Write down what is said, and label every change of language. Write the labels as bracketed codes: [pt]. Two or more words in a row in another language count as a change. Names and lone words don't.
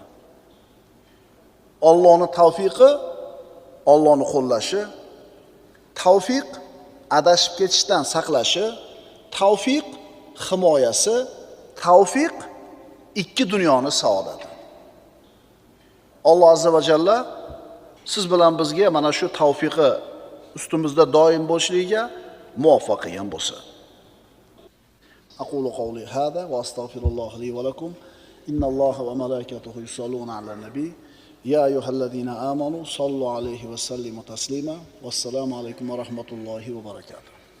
[uz] Allohning tavfiqi, Allohning qo'llashi, tavfiq adashib ketishdan saqlashi, tavfiq himoyasi, tavfiq ikki dunyoning saodati. Alloh [ar] عز وجل [uz] siz bilan bizga mana shu tavfiqi ustimizda doim bo'lishligiga muvaffaq qilgan bo'lsin. [ar] أقول قولي هذا وأستغفر الله لي ولكم. إن الله وملائكته يصلون على النبي. يا أيها الذين آمنوا صلوا عليه وسلموا تسليما. والسلام عليكم ورحمة الله وبركاته.